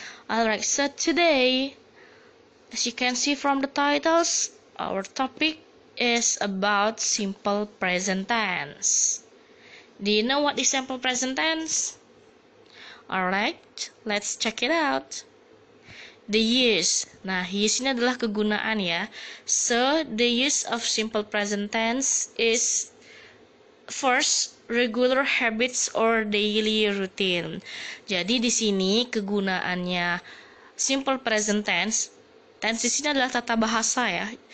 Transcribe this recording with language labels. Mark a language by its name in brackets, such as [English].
[English] Alright, so today, as you can see from the titles, our topic is about simple present tense. Do you know what is simple present tense? Alright, let's check it out. The use. [Indonesian] Nah, use ini adalah kegunaan ya. [English] So, the use of simple present tense is first, regular habits or daily routine. [Indonesian] Jadi di sini kegunaannya simple present tense. Tense di sini adalah tata bahasa ya.